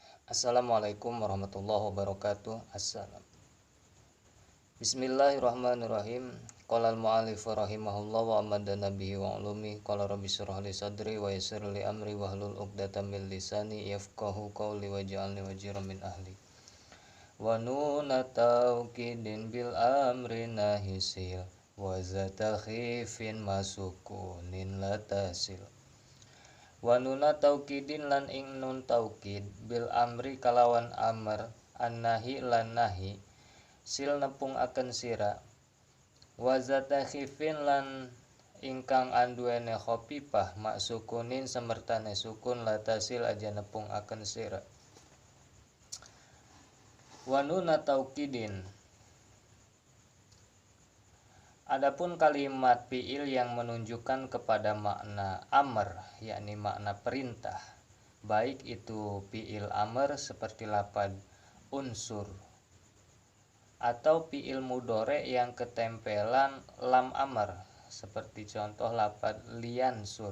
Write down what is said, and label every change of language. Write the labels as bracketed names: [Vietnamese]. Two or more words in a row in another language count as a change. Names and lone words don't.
[Arabic] السلام عليكم ورحمة الله وبركاته. بسم الله الرحمن الرحيم. قال المؤلف رحمه الله وأمدنا به وعلومي. قال رب اشرح لي صدري ويسر لي أمري واحلل عقدة من لساني يفقهوا قولي واجعلني وزيرا من أهلي. ونون توكيد بالأمر نهي صل وذات خف مسكون لا تصل. ونون توكيد [Javanese] lan ing [Arabic] نون توكيد بالأمر [Javanese] kalawan [Arabic] أمر النهي [Javanese] lan [Arabic] نهي صل [Javanese] nepung akan sira [Arabic] وذات خف [Javanese] lan ingkang anduene khopipah maksukunin semertane sukun latasil aja nepung akan sira. [Arabic] ونون توكيد, [Indonesian] adapun kalimat fi'il yang menunjukkan kepada makna amr, yakni makna perintah, baik itu [Arabic] فعل أمر [Indonesian] seperti lapad unsur atau [Arabic] فعل مضارع [Indonesian] yang ketempelan [Arabic] لام أمر [Indonesian] seperti contoh lapad liyansur.